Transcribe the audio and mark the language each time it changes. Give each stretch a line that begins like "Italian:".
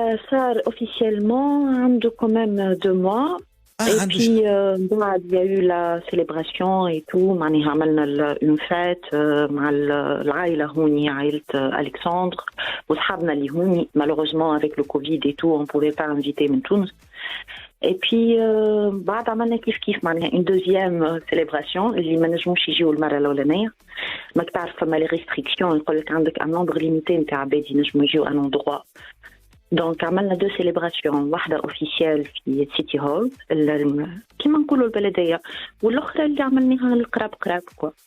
Arabic: صار اوفيسيلمون عنده كوميم 2 mois.
French: Et puis, il y a eu la célébration et tout.
Arabic: معناها عملنا
French: une fête
Arabic: مع العائلة هوني، عائلة ألكسندر وصحابنا اللي هوني.
French: Malheureusement avec le Covid et tout, on pouvait pas inviter
Arabic: من تونس. Et puis بعد عملنا كيف معناها
French: une deuxième célébration
Arabic: اللي ما نجموش يجيو المرة الأولانية. ما تعرف فما لي ريستريكسيون، يقول لك عندك
French: un nombre limité
Arabic: نتاع عباد ينجموا يجيو un endroit. دونك عملنا 2 سيليبراسيون، واحدة اوفيسيال في سيتي هول كيما نقولوا البلدية، والأخرى اللي عملناها القراب كوا.